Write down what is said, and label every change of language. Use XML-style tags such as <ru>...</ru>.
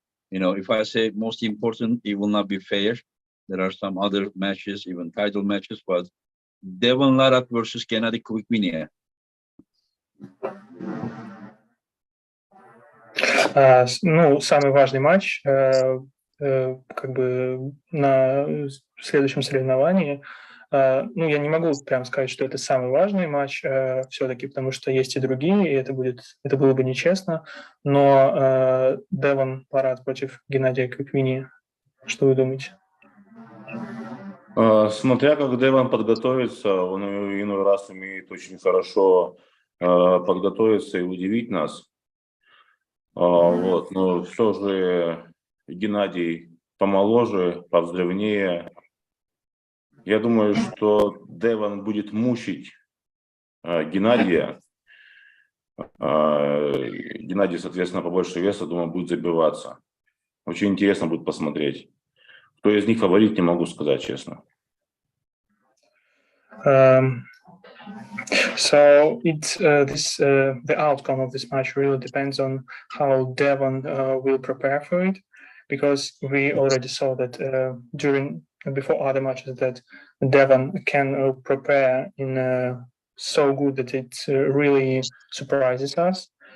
<en>You know, if I say most important, it will not be fair. There are some other matches, even title matches, but Devon Larat versus Gennady Kvikvinia.</en> <ru>Самый важный матч как бы на следующем соревновании. Я не могу прям сказать, что это самый важный матч все-таки, потому что есть и другие, и это было бы нечестно. Но Девон Ларат против Геннадия Кvikвини. Что вы думаете? Смотря как Девон подготовится, он иной раз умеет очень хорошо подготовиться и удивить нас. Но все же Геннадий помоложе, повзревнее. Я думаю, что Девон будет мучить Геннадия. Геннадий, соответственно, побольше веса, думаю, будет забиваться. Очень интересно будет посмотреть. Кто из них фаворит, не могу сказать, честно.</ru> <en>So the outcome of this match really depends on how Devon will prepare for it, because we already saw that before other matches that Devon can prepare in so good that it really surprises us.</en>